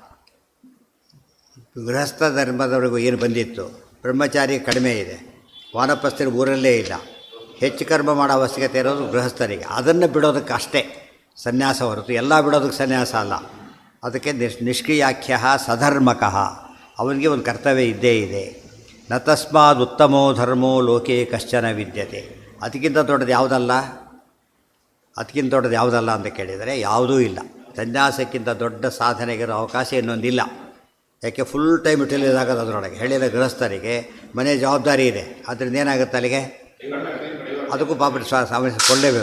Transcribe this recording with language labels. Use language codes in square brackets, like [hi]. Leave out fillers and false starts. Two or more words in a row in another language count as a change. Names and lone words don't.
[kn] ಗೃಹಸ್ಥ ಧರ್ಮದವರೆಗೂ ಏನು ಬಂದಿತ್ತು, ಬ್ರಹ್ಮಚಾರಿ ಕಡಿಮೆ ಇದೆ, ವಾನಪ್ರಸ್ಥರು ಊರಲ್ಲೇ ಇಲ್ಲ, ಹೆಚ್ಚು ಕರ್ಮ ಮಾಡೋ ಅವಶ್ಯಕತೆ ಇರೋದು ಗೃಹಸ್ಥರಿಗೆ. ಅದನ್ನು ಬಿಡೋದಕ್ಕೆ ಅಷ್ಟೇ ಸನ್ಯಾಸ ಹೊರತು ಎಲ್ಲ ಬಿಡೋದಕ್ಕೆ ಸನ್ಯಾಸ ಅಲ್ಲ. ಅದಕ್ಕೆ [sa] ನಿಷ್ಕ್ರಿಯಾಖ್ಯ ಸಧರ್ಮಕಃ, [kn] ಅವನಿಗೆ ಒಂದು ಕರ್ತವ್ಯ ಇದ್ದೇ ಇದೆ. [sa] ನ ತಸ್ಮಾದ್ ಉತ್ತಮೋ ಧರ್ಮೋ ಲೋಕೆ ಕಶ್ಚನ ವಿದ್ಯತೆ. [kn] ಅದಕ್ಕಿಂತ ದೊಡ್ಡದು ಯಾವುದಲ್ಲ, ಅದಕ್ಕಿಂತ ದೊಡ್ಡದು ಯಾವುದಲ್ಲ ಅಂತ ಕೇಳಿದರೆ ಯಾವುದೂ ಇಲ್ಲ. ಸನ್ಯಾಸಕ್ಕಿಂತ ದೊಡ್ಡ ಸಾಧನೆಗಿರೋ ಅವಕಾಶ ಇನ್ನೊಂದಿಲ್ಲ. ಯಾಕೆ [en] full time utilise [kn] ಆಗೋದು ಅದರೊಳಗೆ. ಹೇಳಿದ ಗೃಹಸ್ಥರಿಗೆ ಮನೆ ಜವಾಬ್ದಾರಿ ಇದೆ, ಅದರಿಂದ ಏನಾಗುತ್ತೆ ಅಲ್ಲಿಗೆ, ಅದಕ್ಕೂ ಪಾಪ ಸಮಸ್ಯೆ ಕೊಡಲೇಬೇಕು.